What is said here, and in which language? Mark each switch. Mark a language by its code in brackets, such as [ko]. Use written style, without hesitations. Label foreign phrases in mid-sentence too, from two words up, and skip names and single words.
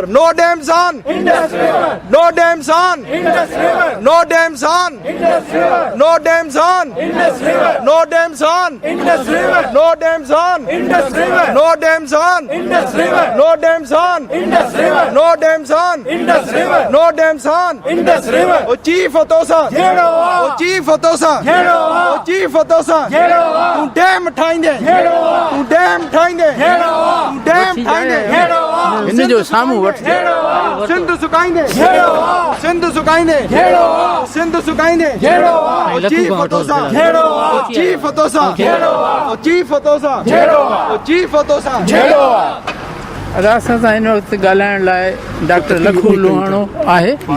[en] No dams on Indus River. No dams on Indus River. No dams on Indus River. No dams on Indus River. No dams on Indus River. No dams on Indus River. No dams on Indus River. No dams on Indus River. No dams on Indus River. No dams on Indus River. O Chief Fatosa. O Chief Fatosa. O Chief Fatosa. [sd] تون ڊيم ٺاهيندين. تون ڊيم ٺاهيندين. تون ڊيم ٺاهيندين. इन जो साम्हूं वठ सिंध सुकाइंदे सिंध सुकाइंदे सिंध सुकाइंदे चीफ फतोसा चीफ फतोसा चीफ फतोसा चीफ फतोसा असां सां हिन वक़्तु ॻाल्हाइण लाइ डॉक्टर लखू लोहाणो आहे।